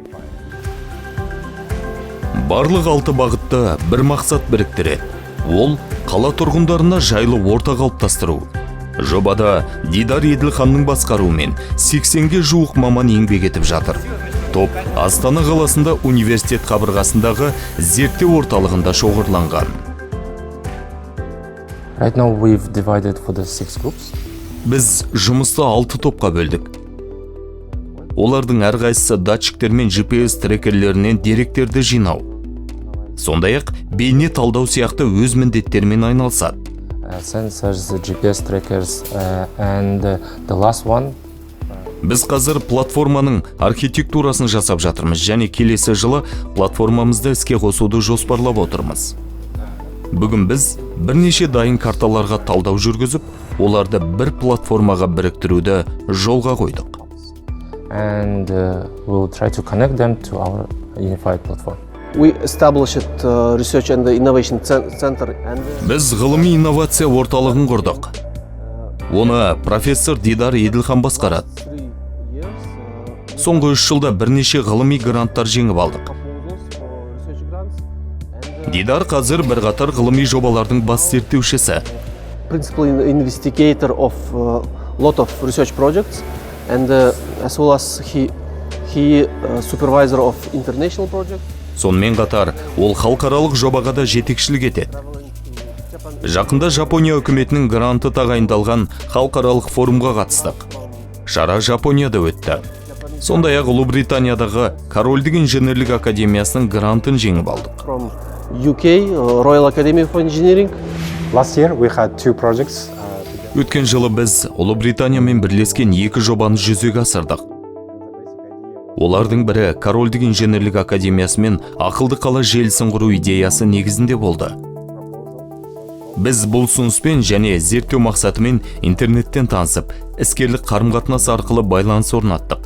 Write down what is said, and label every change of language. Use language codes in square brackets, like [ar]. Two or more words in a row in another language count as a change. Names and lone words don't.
[kk] Барлық 6 бағытты бір мақсат біріктіреді. Ол қала тұрғындарына жайлы орта қалыптастыру. Жобада Дидар Еділханның басқаруымен 80-ге жуық маман еңбек етіп жатыр. Топ Астана қаласында университет қабырғасындағы зерттеу орталығында шоғырланған. [en] Right now we've divided for the 6 groups. [kk] Біз жұмысты 6 топқа бөлдік. Олардың әрқайсысы датчиктер мен GPS трекерлерінен деректерді жинау. Сондай-ақ бейне талдау сияқты өз міндеттермен айналысады. [en] Sensors, GPS trackers, and the last one. [kk] Біз қазір платформаның архитектурасын жасап жатырмыз және келесі жылы платформамызды іске қосуды жоспарлап отырмыз. Бүгін біз бірнеше дайын карталарға талдау жүргізіп, оларды бір платформаға біріктіруді жолға қойдық. [en] And we'll try to connect them to our unified platform. We established research and innovation center and [kk] Біз ғылыми инновация орталығын құрдық. Оны профессор Дидар Еділхан басқарады. Соңғы 3 жылда бірнеше ғылыми гранттар жеңіп алдық. Дидар қазір бірқатар ғылыми жобалардың бас зерттеушісі. [en] principal investigator of lot of research projects, and as well as he supervisor of international project. [kk] Сонымен қатар, ол халықаралық жобаға да жетекшілік етеді. Жақында Жапония үкіметінің гранты тағайындалған халықаралық форумға қатыстық. Шара Жапонияда өтті. Сондай-ақ Ұлыбританиядағы Корольдік инженерлік академиясының грантын жеңіп алдық. [en] From UK, Royal Academy of Engineering. Last year we had 2 projects. [kk] Өткен жылы біз Ұлыбританиямен бірлескен 2 жобаны жүзеге асырдық. Олардың бірі Корольдік инженерлік академиясымен ақылды қала желісін құру идеясы негізінде болды. Біз бұл ұсыныспен және зерттеу мақсатымен интернеттен танысып, іскерлік қарым-қатынас арқылы байланыс орнаттық.